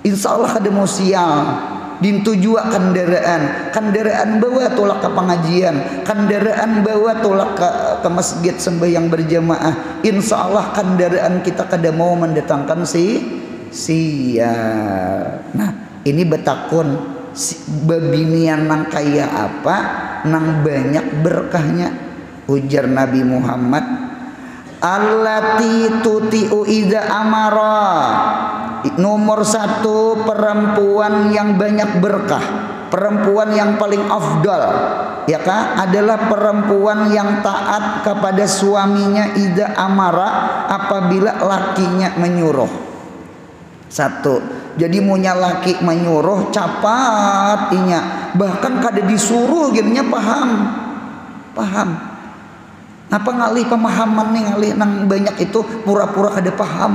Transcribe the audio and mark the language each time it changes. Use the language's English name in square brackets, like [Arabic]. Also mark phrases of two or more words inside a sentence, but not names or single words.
[Arabic] إن شاء الله [Banjar] kada musial dintu jua kendaraan bawa tolak ke pengajian, kendaraan bawa tolak ke masjid sembahyang berjamaah, [Arabic] إن شاء الله [Banjar] kendaraan kita kada mau mendatangkan sial. Nah ini betakun babinian nang kaya apa nang banyak berkahnya. Ujar Nabi Muhammad, [Arabic] التي تطيع إذا أمر. [Banjar] Nomor satu, perempuan yang banyak berkah, perempuan yang paling afdal, ya kan, adalah perempuan yang taat kepada suaminya [Arabic] إذا أمر, [Banjar] apabila lakinya menyuruh. Satu, jadi munya laki menyuruh capat inya, bahkan kada disuruh gininya paham. Apa ngalih pemahaman nih, ngalih nang banyak itu pura-pura kada paham.